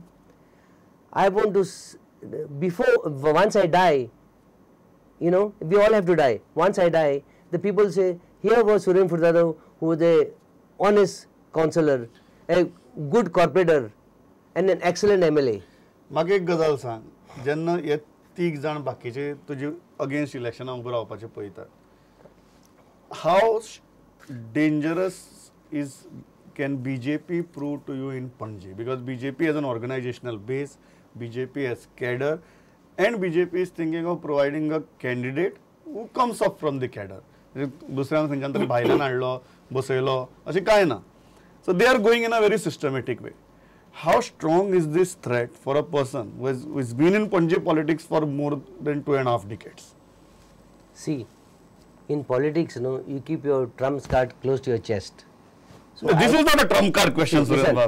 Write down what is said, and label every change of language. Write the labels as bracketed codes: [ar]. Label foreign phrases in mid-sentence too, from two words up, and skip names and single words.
[en] I want to, once I die, we all have to die. Once I die, the people say, here was Suren Furtado, who was a honest councillor, a good corporator, and an excellent MLA. [kok] म्हाका एक गजाल सांग, जेन्ना हे 3 जाण बाकीचे तुजे अगेन्स्ट इलेक्शनाक उबो रावपाचे पळयतात, [en] how dangerous can BJP prove to you in Pandi? Because BJP has an organizational base, BJP has cadre, and BJP is thinking of providing a candidate who comes up from the cadre. [kok] दुसऱ्यांक खंयच्यान तरी भायल्यान हाडलो, बसयलो, अशें कांय ना. [en] So they are going in a very systematic way. How strong is this threat for a person who has been in Pandi politics for more than 2.5 decades? See, In politics, you keep your trump card close to your chest. So this is not a trump card question, Surendra.